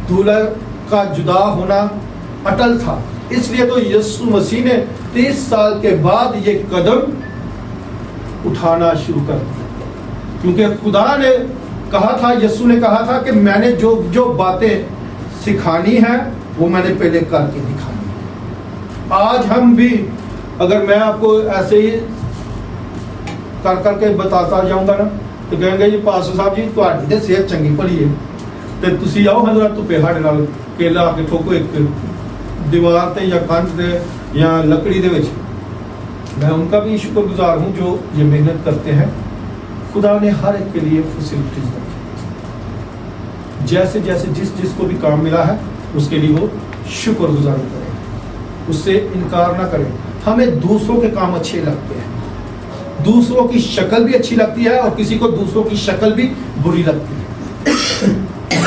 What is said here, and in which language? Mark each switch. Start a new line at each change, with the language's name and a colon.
Hindi: दूल्हा का जुदा होना अटल था, इसलिए तो यीशु मसीह ने 30 साल के बाद ये कदम उठाना शुरू कर दिया, क्योंकि खुदा ने कहा था, यीशु ने कहा था कि मैंने जो जो बातें सिखानी है वो मैंने पहले करके दिखानी। आज हम भी, अगर मैं आपको ऐसे ही कर करके बताता जाऊंगा ना, तो कहेंगे जी पास्टर साहब जी
Punjabi: ਤੁਹਾਡੀ ਤੇ ਸਿਹਤ ਚੰਗੀ ਭਲੀ ਹੈ ਤੇ ਤੁਸੀਂ ਆਓ ਹਜ਼ਰਾ ਧੁੱਪੇ ਸਾਡੇ ਨਾਲ ਕੇਲਾ ਆ ਕੇ ਠੋਕੋ ਇੱਕ दीवार ਤੇ ਜਾਂ ਕੰਧ ਤੇ ਜਾਂ लकड़ी ਦੇ ਵਿੱਚ।
Hindi: मैं उनका भी शुक्रगुजार हूँ जो ये मेहनत करते हैं। खुदा ने हर एक के लिए फैसिलिटीज रखी, जैसे जैसे जिस जिसको भी काम मिला है उसके लिए वो शुक्रगुजारी करें, उससे इनकार ना करें। हमें दूसरों के काम अच्छे लगते हैं, दूसरों की शक्ल भी अच्छी लगती है और किसी को दूसरों की शक्ल भी बुरी लगती है।